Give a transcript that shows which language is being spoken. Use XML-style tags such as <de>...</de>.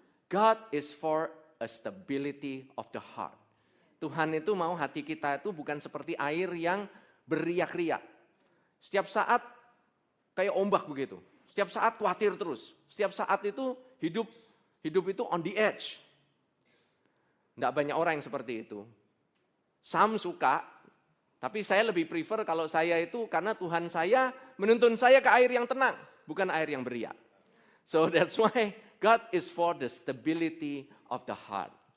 <en>God is for a stability of the heart.</en> <id>Tuhan itu mau hati kita itu bukan seperti air yang beriak-riak. Setiap saat kayak ombak begitu. Setiap saat khawatir terus. Setiap saat itu hidup itu</id> <en>on the edge.</en> <id>Tidak banyak orang yang seperti itu. Some suka, tapi saya lebih prefer kalau saya itu karena Tuhan saya menuntun saya ke air yang tenang, bukan air yang beriak.</id> <en>So that's why God is for the stability of the heart.</en>